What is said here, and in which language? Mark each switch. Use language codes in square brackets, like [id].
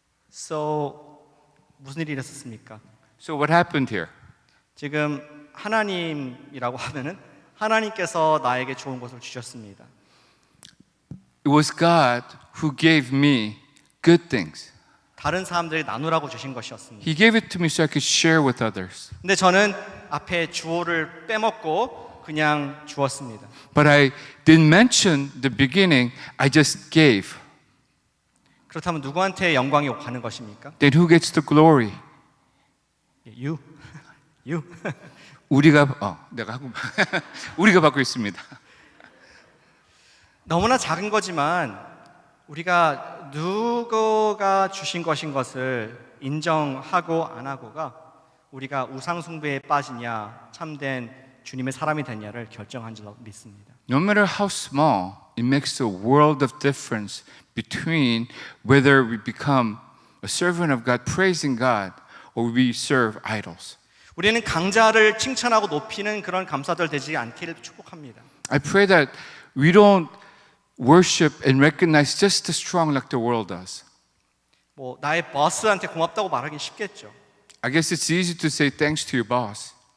[ko] So 무슨 일이 있었습니까? [en] So what happened here? [ko] 지금 하나님이라고 하면은 하나님께서 나에게 좋은 것을 주셨습니다. [en] It was God who gave me good things. [ko] 다른 사람들이 나누라고 주신 것이었습니다. [en] He gave it to me so I could share with others. [ko] 근데 저는 앞에 주어를 빼먹고 그냥 주었습니다. [en] But I didn't mention the beginning. I just gave. [ko] 그렇다면 누구한테 영광이 가는 것입니까? [en] Then who gets the glory? You. You. [ko] 내가 하고 우리가 받고 있습니다. 너무나 작은 거지만 우리가 누구가 주신 것인 것을 인정하고 안 하고가 우리가 우상 숭배에 빠지냐 참된 주님의 사람이 되냐를 결정한 줄 믿습니다. [en] No matter how small, it makes a world of difference between whether we become a servant of God, praising God, or we serve idols. [ko] 우리는 강자를 칭찬하고 높이는 그런 감사들 되지 않기를 축복합니다. [en] I pray that we don't worship and recognize just the strong like the world does. [ko] 뭐 나의 보스한테 고맙다고 말하기 쉽겠죠. [en] I guess it's easy to say thanks to your boss.